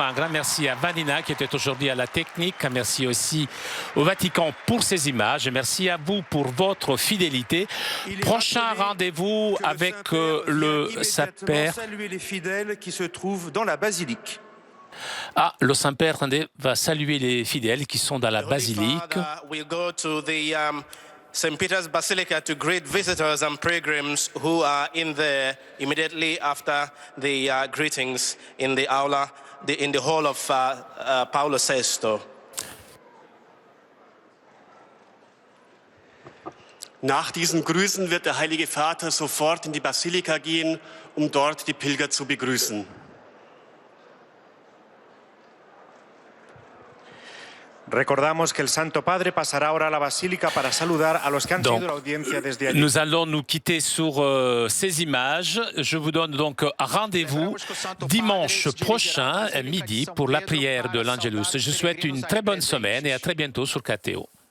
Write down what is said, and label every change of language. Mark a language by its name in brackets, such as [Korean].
[French] Un grand merci à Vanina qui était aujourd'hui à la technique. Un merci aussi au Vatican pour ces images. Et merci à vous pour votre fidélité. Prochain rendez-vous avec le Saint-Père. Saluer les fidèles qui se trouvent dans la basilique. Ah, le Saint-Père va saluer les fidèles qui sont dans la basilique. [English] We'll go to the St. Peter's Basilica to greet visitors and pilgrims who are in there immediately after the greetings in the aula, in the hall of Paulo VI. [German] Nach diesen Grüßen wird der Heilige Vater sofort in die Basilika gehen, um dort die Pilger zu begrüßen. [Spanish] Recordamos que el Santo Padre pasará ahora a la Basílica para saludar a los que han seguido la audiencia desde allí. [French] Nous allons nous quitter sur ces images. Je vous donne donc rendez-vous dimanche prochain à midi pour la prière de l'Angelus. Je souhaite une très bonne semaine et à très bientôt sur KTO.